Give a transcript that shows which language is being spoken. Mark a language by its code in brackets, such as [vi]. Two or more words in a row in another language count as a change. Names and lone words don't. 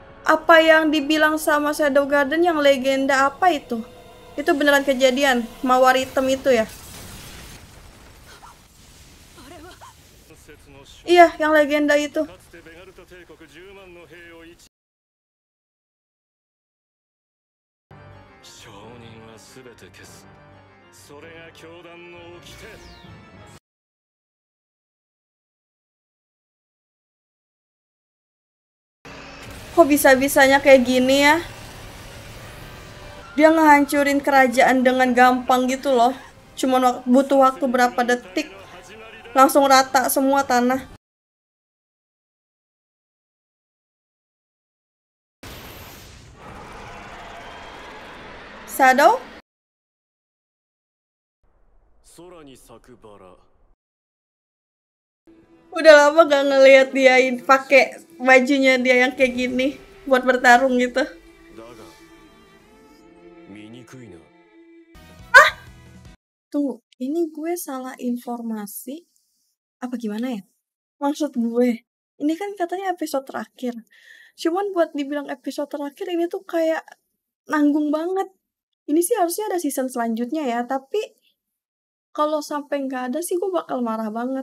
[id] Apa yang dibilang sama Shadow Garden yang legenda apa itu? Itu beneran kejadian, mawar hitam itu ya? Iya, yang legenda itu. [ja] かつてベガルタ帝国10万の兵を証人は全て消す。それが教団の掟。 [id] Kok bisa-bisanya kayak gini ya? Dia ngehancurin kerajaan dengan gampang gitu loh. Cuma butuh waktu berapa detik, langsung rata semua tanah. Shadow? [ja] 空に咲くバラ。 [id] Udah lama gak ngelihat dia pakai bajunya dia yang kayak gini buat bertarung gitu. [ja] だが醜いな。 [id] Tunggu, ini gue salah informasi apa gimana ya? Maksud gue, ini kan katanya episode terakhir. Cuman buat dibilang episode terakhir ini tuh kayak nanggung banget. Ini sih harusnya ada season selanjutnya ya, tapi kalau sampai nggak ada sih gue bakal marah banget.